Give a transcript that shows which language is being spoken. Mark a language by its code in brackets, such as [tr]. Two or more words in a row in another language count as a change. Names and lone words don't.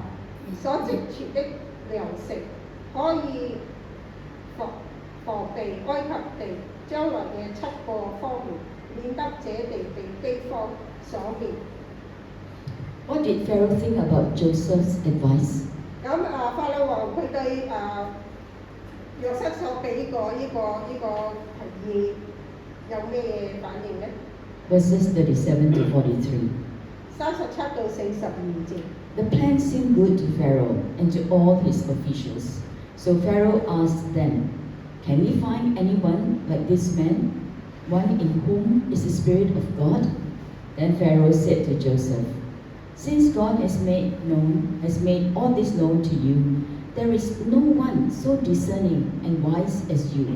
[yue] 所積存的糧食可以防備埃及地將來嘅7個荒年，免得這地被饑荒所滅。 [en] What did Pharaoh think about Joseph's advice? [yue] 法老王佢對約瑟所俾個提議有咩反應呢？ [en] Verses 37 to 43. [yue] 37 到42節。 [en] The plan seemed good to Pharaoh and to all his officials. So Pharaoh asked them, Can we find anyone like this man, one in whom is the Spirit of God? Then Pharaoh said to Joseph, Since God has made all this known to you, there is no one so discerning and wise as you.